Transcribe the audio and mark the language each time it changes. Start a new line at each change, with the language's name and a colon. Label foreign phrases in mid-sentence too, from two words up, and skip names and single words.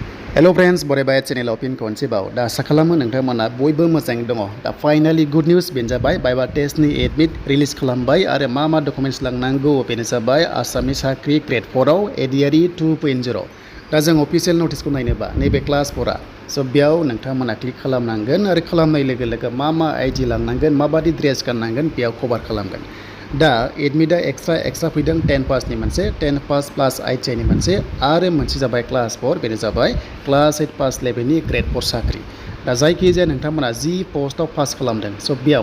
English: Hello friends,
Bodo: bore channel opin Constable. Da sakalamu nongthangmana boybo mojang dong. Da
English: finally good news
Bodo: benjabai
English: Viva test
Bodo: ni
English: admit release
Bodo: खालामबाय आरो मा documents लांनांगौ बेनो जाबाय आसामनि साख्रि grade 4 आव ADRE 2.0. दा जों
English: official notice
Bodo: को नायनोबा नैबे class 4 so बेयाव नोंथांमोना क्लिक खालामनांगोन आरो खालामनाय लोगो लोगो मा ID लांनांगोन माबादि ड्रेस गाननांगोन बेयाव कभार खालामगोन दा एडमिटा एक्सट्रा फैदों 10 पास नि मोनसे 10 पास प्लस आइटिआइ नि मोनसे आरो मोनसे जाबाय क्लास 4 बेनो जाबाय क्लास 8 पास लेभेलनि ग्रेड 4 साख्रि दा जायखिजाया नोंथांमोना जि पोस्टआव पास खालामदों स बेयाव